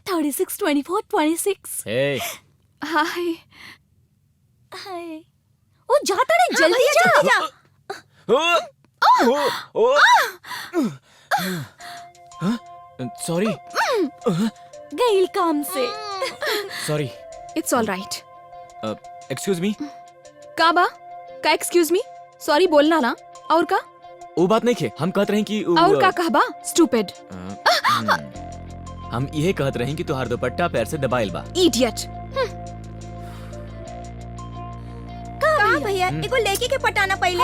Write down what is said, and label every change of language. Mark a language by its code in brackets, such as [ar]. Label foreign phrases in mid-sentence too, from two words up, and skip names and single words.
[bho] 36, 24, 26। ए हाय हाय ओ जाता रे जल्दी भैया, जा। सॉरी गईल काम से। सॉरी। [en] It's all right. Excuse me. [bho] का बा? का [en] Excuse me? [bho] सॉरी बोलना ना। और का? वो बात नहीं खे। हम कहत रहे कि और का कहबा? स्टूपिड। हम यही कहत रहे कि तुहार दुपट्टा पैर से दबाइल बा। इडियट। का भैया एगो लेके के पटाना पहले।